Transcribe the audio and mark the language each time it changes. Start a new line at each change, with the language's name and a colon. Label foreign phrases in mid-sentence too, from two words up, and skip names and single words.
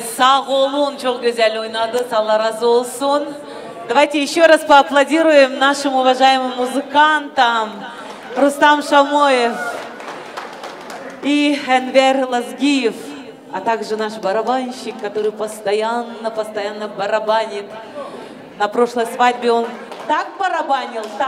Turkish: sağ olun. Çok güzel oynadınız. Allah razı olsun.
Russian: Давайте еще раз поаплодируем нашим уважаемым музыкантам. Рустам Шамоев и Энвер Лазгиев, а также наш барабанщик, который постоянно барабанит. На прошлой свадьбе он так барабанил.